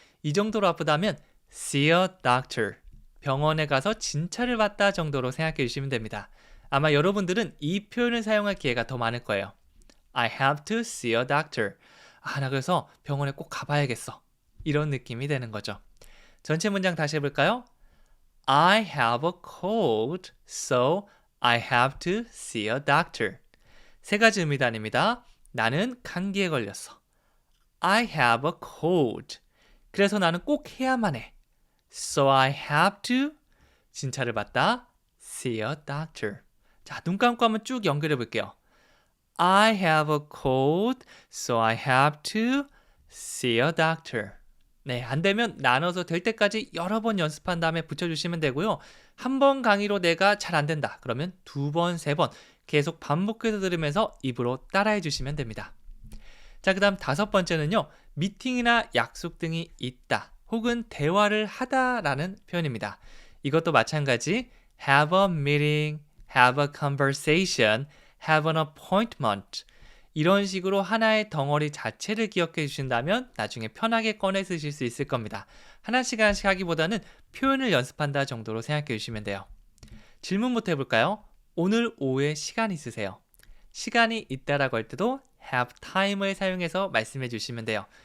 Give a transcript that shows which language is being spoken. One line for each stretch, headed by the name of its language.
Korean: 이 정도로 아프다면
English: see a doctor.
Korean: 병원에 가서 진찰을 받다 정도로 생각해 주시면 됩니다. 아마 여러분들은 이 표현을 사용할 기회가 더 많을 거예요.
English: I have to see a doctor.
Korean: 나 그래서 병원에 꼭 가봐야겠어. 이런 느낌이 되는 거죠. 전체 문장 다시 해볼까요?
English: I have a cold, so I have to see a doctor.
Korean: 세 가지 의미단입니다. 나는 감기에 걸렸어.
English: I have a cold.
Korean: 그래서 나는 꼭 해야만 해.
English: So I have to
Korean: 진찰을 받다.
English: See a doctor.
Korean: 자, 눈 감고 한번 쭉 연결해 볼게요.
English: I have a cold, so I have to see a doctor.
Korean: 네, 안 되면 나눠서 될 때까지 여러 번 연습한 다음에 붙여주시면 되고요. 한 번 강의로 내가 잘 안 된다. 그러면 두 번, 세 번 계속 반복해서 들으면서 입으로 따라해 주시면 됩니다. 자, 그 다음 다섯 번째는요. 미팅이나 약속 등이 있다. 혹은 대화를 하다라는 표현입니다. 이것도 마찬가지
English: have a meeting, have a conversation, have an appointment.
Korean: 이런 식으로 하나의 덩어리 자체를 기억해 주신다면 나중에 편하게 꺼내 쓰실 수 있을 겁니다. 하나씩 하나씩 하기보다는 표현을 연습한다 정도로 생각해 주시면 돼요. 질문부터 해볼까요? 오늘 오후에 시간 있으세요? 시간이 있다라고 할 때도 have time을 사용해서 말씀해 주시면 돼요.